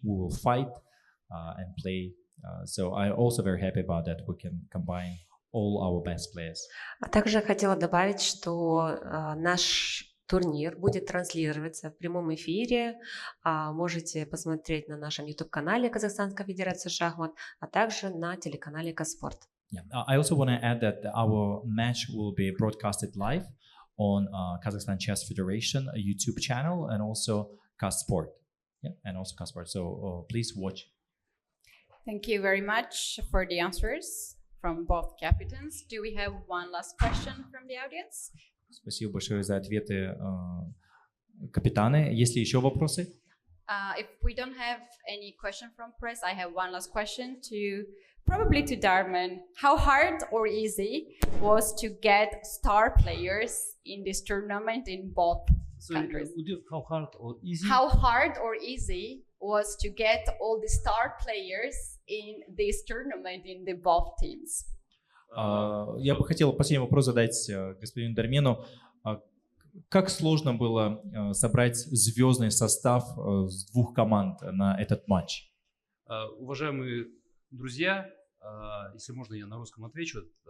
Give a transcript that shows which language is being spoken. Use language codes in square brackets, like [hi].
[en] We will fight and play. So I'm also very happy about that. We can combine all our best players. [ru] А также хотела добавить, что наш турнир будет транслироваться в прямом эфире. Можете посмотреть на нашем YouTube-канале Казахстанской Федерации шахмат, а также на телеканале Казспорт. [en] Yeah. I also want to add that our match will be broadcasted live on Kazakhstan Chess Federation YouTube channel and also Kazasport. Yeah, and also Kazasport. So please watch. Thank you very much for the answers from both captains. Do we have one last question from the audience? [ru] Спасибо большое за ответы, капитаны. Есть ли еще вопросы? [en] If we don't have any question from press, I have one last question probably to Darman. How hard or easy was to get star players in this tournament in both countries? How hard or easy? How hard or easy was to get all the star players in this tournament in the both teams? [ru] Я бы хотел последний вопрос задать господину Дармену. Как сложно было собрать звездный состав с двух команд на этот матч? Уважаемые друзья, если можно, я на русском отвечу.